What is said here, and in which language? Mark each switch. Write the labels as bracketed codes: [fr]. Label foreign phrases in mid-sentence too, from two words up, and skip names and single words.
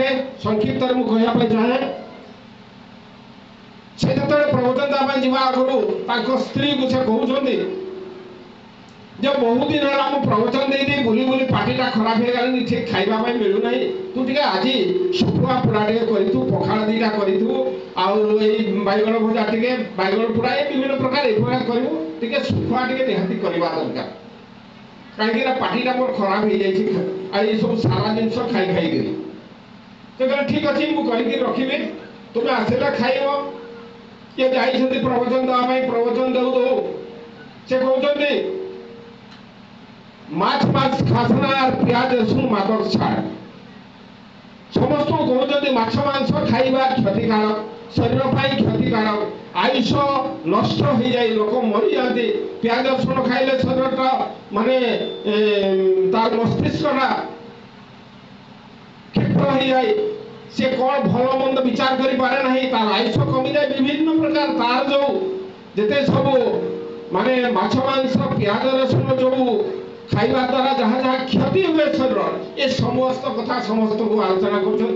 [or] ସଂକ୍ଷିପ୍ତରେ ମୁଁ କହିବା ପାଇଁ ଚାହେଁ, ସେ ଯେତେବେଳେ ପ୍ରବଚନ ଦେବା ପାଇଁ ଯିବା ଆଗରୁ ତାଙ୍କ ସ୍ତ୍ରୀକୁ ସେ କହୁଛନ୍ତି ଯେ ବହୁତ ଦିନ ହେଲା ମୁଁ ପ୍ରବଚନ ଦେଇ ବୁଲି ବୁଲି ପାଟିଟା ଖରାପ ହେଇଗଲାଣି, ଠିକ ଖାଇବା ପାଇଁ ମିଳୁନାହିଁ, ତୁ ଟିକେ ଆଜି ଶୁଖୁଆ ପୋଡ଼ା ଟିକେ କରିଥିବୁ, ପଖାଳ ଦିଟା କରିଥିବୁ, ଆଉ ଏଇ ବାଇଗଣ ଭଜା ଟିକେ, ବାଇଗଣ ପୋଡ଼ା, ଏ ବିଭିନ୍ନ ପ୍ରକାର ଏଭଳିଆ କରିବୁ, ଟିକେ ଶୁଖୁଆ ଟିକେ ନିହାତି କରିବା ଦରକାର, କାହିଁକି ନା ପାଟିଟା ମୋର ଖରାପ ହେଇଯାଇଛି, ଆଉ ଏସବୁ ସାରା ଜିନିଷ ଖାଇ ଖାଇକିରି। ସେ କହିଲେ ଠିକ ଅଛି, ମୁଁ କରିକି ରଖିବି, ତୁମେ ଆସିଲେ ଖାଇବ। କିଏ ଯାଇଛନ୍ତି ପ୍ରବଚନ ଦେବା ପାଇଁ, ପ୍ରବଚନ ଦେଉ ଦେଉ ସେ କହୁଛନ୍ତି [bn] মাছ মাছ খাস না আর পেঁয়াজ রসুন মাদক ছাড়। [or] ସମସ୍ତଙ୍କୁ କହୁଛନ୍ତି ମାଛ ମାଂସ ଖାଇବା କ୍ଷତିକାରକ, ଶରୀର ପାଇଁ କ୍ଷତିକାରକ, ଆୟୁଷ ନଷ୍ଟ ହେଇଯାଏ, ଲୋକ ମରିଯାଆନ୍ତି। ପିଆଜ ରସୁଣ ଖାଇଲେ ଶରୀରଟା ମାନେ ତାର ମସ୍ତିଷ୍କଟା କ୍ଷିପ୍ର ହେଇଯାଏ, ସେ କ'ଣ ଭଲ ମନ୍ଦ ବିଚାର କରିପାରେ ନାହିଁ, ତାର ଆୟୁଷ କମିଯାଏ, ବିଭିନ୍ନ ପ୍ରକାର ତାର ଯୋଉ ଯେତେ ସବୁ ମାନେ ମାଛ ମାଂସ ପିଆଜ ରସୁଣ ଯୋଉ ଖାଇବା ଦ୍ୱାରା ଯାହା ଯାହା କ୍ଷତି ହୁଏ ଶରୀର, ଏ ସମସ୍ତ କଥା ସମସ୍ତଙ୍କୁ ଆଲୋଚନା କରୁଛନ୍ତି।